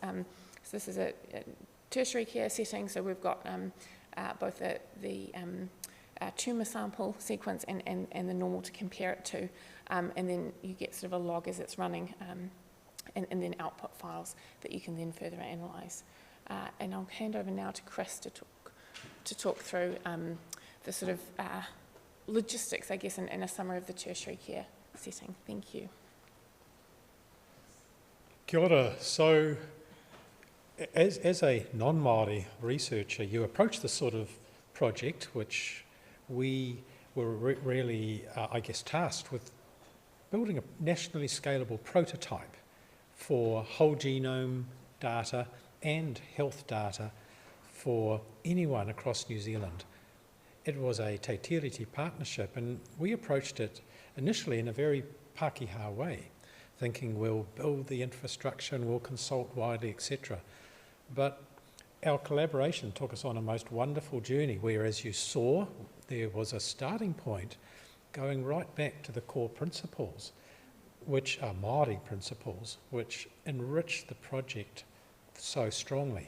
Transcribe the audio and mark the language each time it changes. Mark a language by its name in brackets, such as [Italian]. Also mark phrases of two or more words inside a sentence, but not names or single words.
[English] So this is a tertiary care setting, so we've got both the tumour sample sequence and the normal to compare it to, and then you get sort of a log as it's running, and then output files that you can then further analyse. And I'll hand over now to Chris to talk through the sort of logistics, I guess, and a summary of the tertiary care setting. Thank you. [Māori] Kia ora. [English] So, as a non-Māori researcher, you approach this sort of project, which we were really, I guess, tasked with building a nationally scalable prototype for whole genome data and health data for anyone across New Zealand. It was a [Māori] te tiriti [English] partnership, and we approached it initially in a very Pākehā way, thinking we'll build the infrastructure and we'll consult widely, etc. But our collaboration took us on a most wonderful journey where, as you saw, there was a starting point going right back to the core principles, which are Māori principles, which enrich the project so strongly.